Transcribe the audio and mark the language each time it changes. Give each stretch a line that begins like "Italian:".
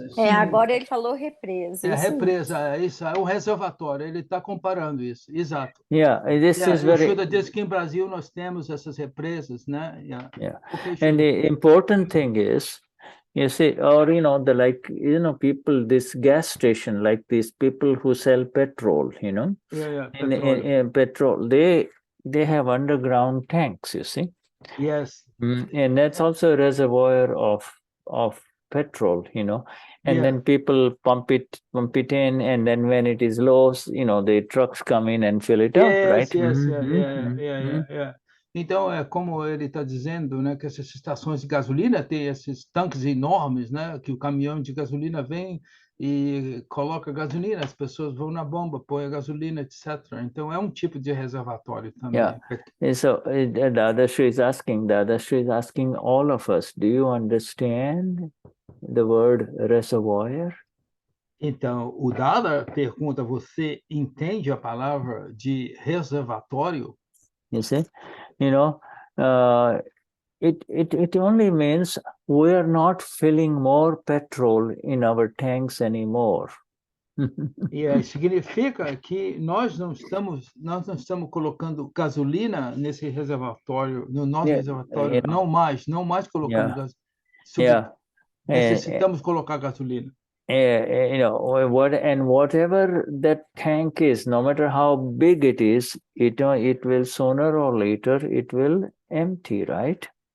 Portuguese: Agora ele falou represa. Represa, isso é um reservatório. Ele está comparando isso, exato. O Shuddha diz que em Brasil nós temos essas represas, né?
English: And the important thing is, you see, or you know, people, this gas station, like these people who sell petrol, you know, in petrol, they have underground tanks, you see. Yes. And that's also a reservoir of petrol, you know, and then people pump it in, and then when it is low, you know, the trucks come in and fill it up, right?
Portuguese: Então, é como ele está dizendo, né, que essas estações de gasolina têm esses tanques enormes, né, que o caminhão de gasolina vem e coloca gasolina, as pessoas vão na bomba, põe a gasolina, etc. Então, é um tipo de reservatório também.
English: So, Dadashri is asking all of us, do you understand the word reservoir?
Portuguese: Então, o Dada pergunta, você entende a palavra de reservatório?
English: You see, you know, it only means we are not filling more petrol in our tanks anymore.
Portuguese: Significa que nós não estamos colocando gasolina nesse reservatório, no nosso reservatório, não mais colocando gasolina. Necessitamos colocar gasolina.
English: You know, whatever that tank is, no matter how big it is, it will sooner or later it will empty, right?